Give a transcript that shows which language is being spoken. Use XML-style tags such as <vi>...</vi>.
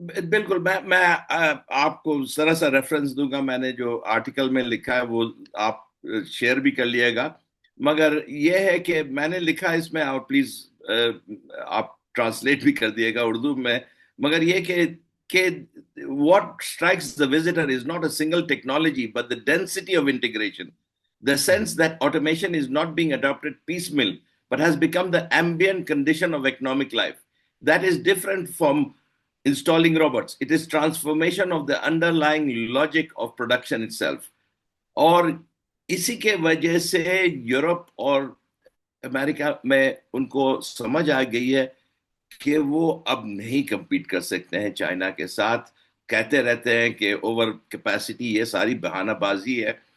<ur>بالکل. میں آپ کو ذرا سا ریفرنس دوں گا. میں نے جو آرٹیکل میں لکھا ہے وہ آپ شیئر بھی کر لیے گا. مگر یہ ہے کہ میں نے لکھا اس میں، اور پلیز آپ ٹرانسلیٹ بھی کر دیے گا اردو میں. مگر یہ کہ</ur> <en>what strikes the visitor is not a single technology but the density of integration, the sense that automation is not being adopted piecemeal but has become the ambient condition of economic life. That is different from installing robots. It is transformation of the underlying logic of production itself.</en> <ur>اور اسی کے وجہ سے Europe اور امریکہ میں ان کو سمجھ آ گئی ہے کہ وہ اب نہیں کمپیٹ کر سکتے ہیں چائنا کے ساتھ. کہتے رہتے ہیں کہ اوور کیپیسٹی، یہ ساری بہانہ بازی ہے.</ur>